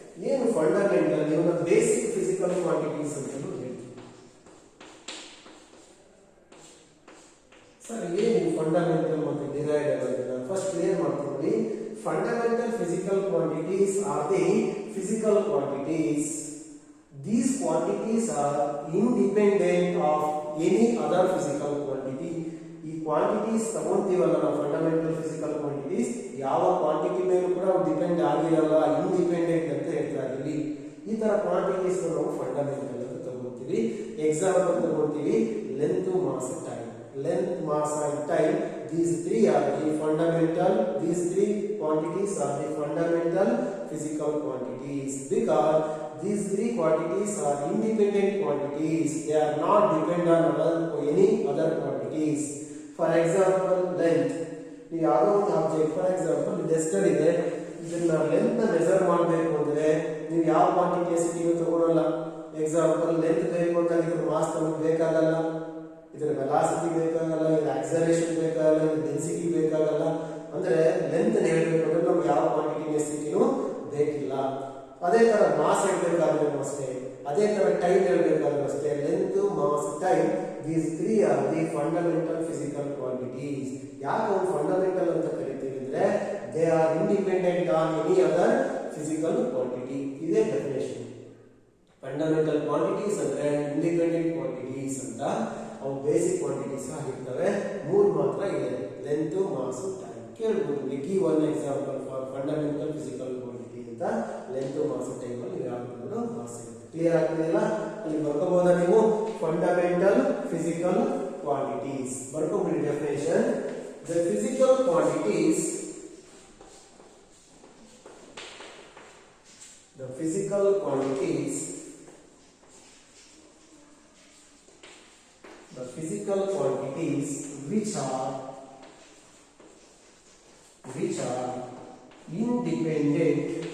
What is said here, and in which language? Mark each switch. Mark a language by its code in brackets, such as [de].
[kn] ಏನು ಫಂಡಮೆಂಟಲ್, ಇವನ್ನ basic physical quantities ಅಂತ ಹೇಳ್ತೀವಿ. ಸರ್ ಏನು ಫಂಡಮೆಂಟಲ್ ಮತ್ತೆ ಡಿರೈವ್ಡ್ ಅಂತ ಫಸ್ಟ್ ಕ್ಲಿಯರ್ ಮಾಡ್ಕೊಳ್ಳಿ. [en] Fundamental physical quantities are the physical quantities. These quantities are independent of any other physical quantity. [kn] ಈ ಕ್ವಾಂಟಿಟೀಸ್ ತಗೊಂತೀವಲ್ಲ ನಾವು ಫಂಡಮೆಂಟಲ್ ಫಿಸಿಕಲ್ ಕ್ವಾಂಟಿಟೀಸ್, ಯಾವ ಕ್ವಾಂಟಿಟಿ ಮೇಲೂ ಕೂಡ ಡಿಪೆಂಡ್ ಆಗಿರಲ್ಲ, ಇಂಡಿಪೆಂಡೆಂಟ್ ಅಂತ ಹೇಳ್ತಾರೆ ಇಲ್ಲಿ. ಈ ತರ ಕ್ವಾಂಟಿಟೀಸ್ ನಾವು ಫಂಡಮೆಂಟಲ್ ಅಂತ ತಗೋತೀವಿ. ಎಕ್ಸಾಂಪಲ್ ತಗೋತೀವಿ, length, mass, time. [en] Length, mass and time, these three are the fundamental. These three quantities are the fundamental physical quantities because these three quantities are independent quantities. They are not dependent on any other quantities. For example, length. [kn] ನೀವು ಯಾವುದೋ ಒಂದು object, for example Duster ಇದೆ, ಇದನ್ನ length ನ measure ಮಾಡಬೇಕು ಅಂದ್ರೆ ನೀವು ಯಾವ ಕ್ವಾಂಟಿಟಿ ಎಸ್ಟಿಮೇಟ್ ತಗೊಳ್ಳಲ್ಲ. ಎಕ್ಸಾಂಪಲ್ ಲೆಂತ್ ಬೇಕು ಅಂತ ಇದ್ರ ಮಾಸ್ ನಮಗೆ ಬೇಕಾಗಲ್ಲ, ಇದರ ವೆಲಾಸಿಟಿ ಬೇಕಾಗಲ್ಲ, ಇದರ ಆಕ್ಸಲರೇಷನ್ ಬೇಕಾಗಲ್ಲ, ಇದರ ಡೆನ್ಸಿಟಿ ಬೇಕಾಗಲ್ಲ. ಅಂದ್ರೆ ಲೆಂತ್ ಹೇಳಬೇಕು ಅಂದ್ರೆ ನಮ್ಗೆ ಯಾವ ಕ್ವಾಂಟಿಟಿ ಎಸ್ಟಿನೂ ಬೇಕಿಲ್ಲ. ಅದೇ ತರ ಮಾಸ್ ಹೇಳ್ಬೇಕಾದ್ರೂ ಅಷ್ಟೇ, ಅದೇ ತರ ಟೈಮ್ ಹೇಳ್ಬೇಕಾದ್ರೂ ಅಷ್ಟೇ. [en] Length, mass, time, these three are the fundamental physical quantities. [kn] ಯಾಕೆ ಒಂದು ಫಂಡಮೆಂಟಲ್ ಅಂತ ಕರಿತೀವಿ ಅಂದ್ರೆ [en] they are independent on any other physical quantity. [kn] ಇದೇ ಡೆಫಿನೇಷನ್. ಫಂಡಮೆಂಟಲ್ ಕ್ವಾಂಟಿಟೀಸ್ ಅಂದ್ರೆ ಇಂಡಿಪೆಂಡೆಂಟ್ ಕ್ವಾಂಟಿಟೀಸ್ ಅಂತ. ಅವು ಬೇಸಿಕ್ ಕ್ವಾಂಟಿಟೀಸ್ ಆಗಿರ್ತವೆ. ಮೂರು ಮಾತ್ರ ಇದೆ, ಲೆಂತ್, ಮಾಸ್, ಟೈಮ್. ಕೇಳಬಹುದು, [en] Give one example for fundamental physical quantity ಅಂತ. [kn] ಲೆಂತ್, ಮಾಸ್, ಟೈಮ್ ಅಲ್ಲಿ ಯಾವುದು ಮಾಸ್ ಇರುತ್ತೆ. ಕ್ಲಿಯರ್ ಆಗ್ತಿದೆಯಲ್ಲ? ಅಲ್ಲಿ ಬರ್ಕೋಬಹುದಾ ನೀವು? Fundamental physical quantities ಬರ್ಕೋಬಿಡಿ definition. [en] The physical quantities, the physical quantities, the physical quantities which are independent,